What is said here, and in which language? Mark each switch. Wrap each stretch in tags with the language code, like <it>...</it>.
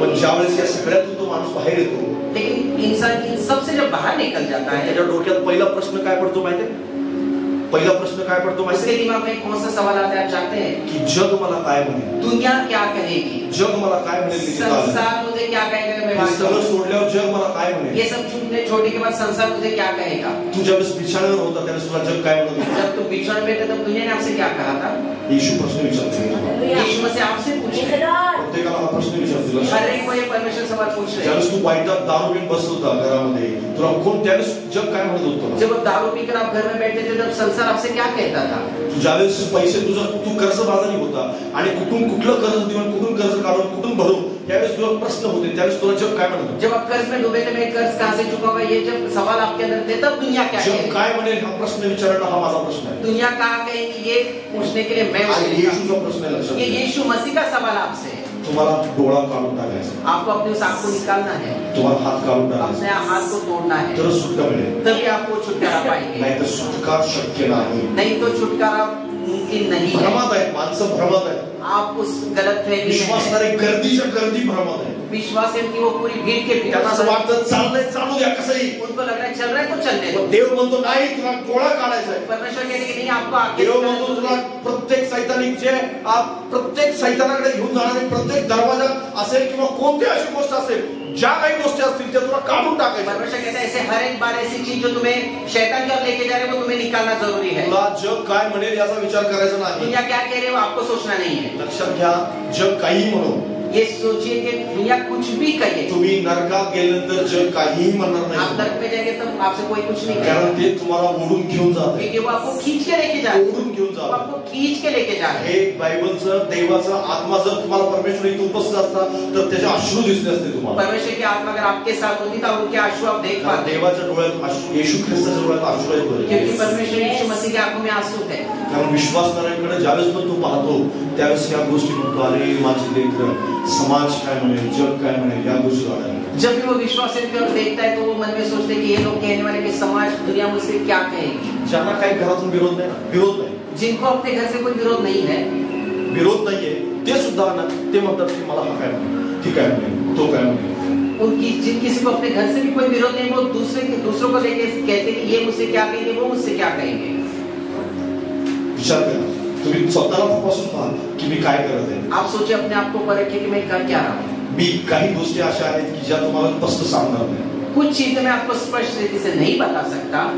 <mr>पण</mr> <hi>नहीं.</hi> <mr>ज्यावेळेस या सगळ्यातून तो माणूस बाहेर येतो,</mr> <hi>लेकिन इंसान इन सबसे जब बाहर निकल जाता है,</hi> <mr>त्याच्या डोक्यात पहिला प्रश्न काय पडतो माहितीये? पहिला प्रश्न काय पडतो</mr> <hi>उसके</hi> <mr>माहितीये?</mr> <hi>दिमाग में कौन सा सवाल आता है आप जानते हैं?</hi> <mr>की जग मला काय म्हणेल,</mr> <hi>दुनिया क्या कहेगी,</hi> <mr>जग मला काय म्हणेल, मी तिथं आलो.</mr> <hi>संसार मुझे क्या कहेगा मैं</hi> <mr>हे</mr> <hi>बात</hi> <mr>सगळं</mr> <hi>करूं.</hi> <mr>सोडल्यावर जग मला काय म्हणेल.</mr> <hi>ये सब छूटने छोड़ने के बाद संसार मुझे क्या कहेगा.</hi> <mr>तू ज्यावेळेस बिछाण्यावर होता त्यावेळेस तुला जग काय म्हणत होतं?</mr> <hi>जब तुम बिछोने पे थे तब दुनिया ने आपसे क्या कहा था.</hi> <mr>येशू प्रश्न विचारतो.</mr> <hi>यीशु मसीह आपसे पूछे.</hi> <mr>प्रत्येकाला हा प्रश्न विचारतो.</mr> <hi>हर एक को ये परमेश्वर सवाल पूछ रहे हैं.</hi> <mr>ज्यावेळेस तू वाईटात दारू पिऊन बसत होता घरामध्ये, तुला कोण त्यावेळेस जग काय म्हणत होतं?</mr> <hi>जब आप दारू पीकर आप घर में बैठे थे तब संसार आपसे क्या कहता था.</hi> <mr>तू ज्यावेळेस पैसे तू कर्जबाजारी होता आणि कुठलं कर्ज देऊन कुठून कर्ज काढून कुठून भरू त्यावेळेस तुला प्रश्न होते, त्यावेळेस तुला जग काय म्हणत होतं?</mr> <hi>जब आप कर्ज में डूबे थे, मैं कर्ज कहां से चुकाऊंगा, ये जब सवाल आपके अंदर थे तब दुनिया क्या</hi> <mr>जग</mr> <hi>कहेगी.</hi> <mr>काय म्हणेल हा प्रश्न विचारणं हा माझा प्रश्न आहे.</mr> <hi>दुनिया कहा कहेगी ये पूछने के लिए मैं</hi> <mr>आणि</mr> <hi>ये</hi> <mr>येशूचा प्रश्न आहे, लक्षात घ्या.</mr> <hi>यीशु मसीह का सवाल आपसे है.</hi> <mr>तुम्हाला डोळा काढून टाकायचा,</mr> <hi>आपको अपने उस आंख को निकालना है,</hi> <mr>तुम्हाला हात काढून</mr> <hi>अपने</hi> <mr>टाकायचा,</mr> <hi>हाथ को तोड़ना है,</hi> <mr>तरच सुटका मिळेल.</mr> <hi>तभी आपको छुटकारा पाएंगे.</hi> <mr>नाही तर सुटका शक्य नाही.</mr> <hi>नहीं तो छुटकारा मुमकिन नहीं है.</hi> <mr>भ्रमात आहेत माणसं, भ्रमात आहेत.</mr> <hi>आप उस गलत फहमी में</hi> <mr>विश्वासणारे गर्दीच्या गर्दी भ्रमात आहेत.</mr> <hi>विश्वास है कि वो पूरी भीड़ के भीड़</hi> <mr>त्यांना असं वाटतं चाललंय चालू द्या कसंही.</mr> <hi>उनको लग रहा है चल रहा है तो चलने दो.</hi> <mr>देव म्हणतो नाही, तुला डोळा काढायचा आहे.</mr> <hi>परमेश्वर कहते कि नहीं आपको आगे</hi> <mr>देव म्हणतो तुला प्रत्येक सैतानिकचे प्रत्येक सैतानाकडे घेऊन जाणारे प्रत्येक दरवाजा असेल किंवा कोणती अशी गोष्ट असेल, ज्या काही गोष्टी असतील त्या तुला काढून टाकायच्या.</mr> <hi>परमेश्वर कहता है ऐसे हर एक बार ऐसी चीज जो तुम्हें शैतान की ओर लेके जा रहे हैं वो तुम्हें निकालना जरूरी है.</hi> <mr>तुला जग काय म्हणेल याचा विचार करायचा नाही.</mr> <hi>दुनिया क्या कह रही है वो आपको सोचना नहीं है.</hi> <mr>लक्षात घ्या, जग काही म्हणो,</mr> <hi>ये सोचिए कि दुनिया कुछ भी कहे,</hi> <mr>तुम्ही नरकात गेल्यानंतर जग काहीही म्हणणार</mr> <hi>आप</hi> <mr>नाही.</mr> <hi>नरक में जाएंगे तब आपसे कोई कुछ नहीं</hi> <mr>कारण</mr> <hi>कहेगा,</hi> <mr>ते तुम्हाला ओढून घेऊन जात आहे.</mr> <hi>क्योंकि वो आपको खींच के लेके जा रहे हैं.</hi> <mr>ओढून घेऊन</mr> <hi>वो</hi> <mr>जात</mr> <hi>आपको खींच के लेके जा रहे हैं.</hi> <mr>हे बायबलचं देवाचा आत्मा जर तुम्हाला परमेश्वर इथे उपस्थित असता तर त्याचे अश्रू दिसले असते तुम्हाला.</mr> <hi>परमेश्वर की आत्मा अगर आपके साथ होती तो उनके आंसू आप देख</hi> <mr>कारण</mr> <hi>पाते.</hi> <mr>देवाच्या डोळ्यात अश्रू, येशू ख्रिस्ताच्या डोळ्यात अश्रू आहेत बरे.</mr> <hi>क्योंकि परमेश्वर यीशु मसीह की आंखों में आंसू है.</hi> <mr>कारण विश्वासणाऱ्यांकडे ज्यावेळेस पण तू पाहतो त्यावेळेस या गोष्टी म्हणतो, अरे माझी लेकरं, समाज काय म्हणेल, जग काय म्हणेल, या गोष्टी वाढायला.</mr> <hi>जब भी वो विश्वास की ओर देखता है तो वो मन में सोचते हैं कि ये लोग कहने वाले कि समाज दुनिया मुझसे क्या कहेगी.</hi> <mr>ज्यांना काही घरातून विरोध नाही ना, विरोध नाही,</mr> <hi>जिनको अपने घर से कोई विरोध नहीं है,</hi> <mr>विरोध नाहीये, ते सुद्धा ना ते म्हणतात की मला हा काय म्हणेल, ती काय म्हणेल, तो काय म्हणेल.</mr> <hi>उनकी जिन किसी को अपने घर से भी कोई विरोध नहीं, वो दूसरों को लेके कहते कि ये मुझसे क्या कहेंगे, वो मुझसे क्या कहेंगे.</hi> <mr>विचार करा, तुम्ही स्वतःला तपासून पहा की मी काय करत आहे.</mr> <hi>आप सोचिए अपने आप को परखिए कि मैं कर क्या रहा हूँ.</hi> <mr>मी काही गोष्टी अशा आहेत की ज्या तुम्हाला स्पष्ट सांगणार नाही.</mr> <hi>कुछ चीजें मैं आपको स्पष्ट रीति से नहीं बता सकता,</hi>